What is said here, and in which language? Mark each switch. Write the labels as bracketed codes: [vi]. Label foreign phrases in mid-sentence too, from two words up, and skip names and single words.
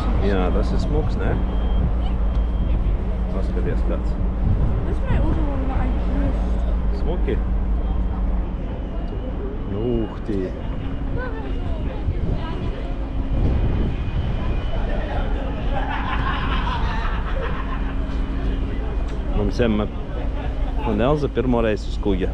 [lv] Jā, tas ir smuks, ne? Paskaties kāds. [en] This my other one that I used. [lv] Smuki? Tī. Mums Emma un Elza pirmoreiz uz kuģa.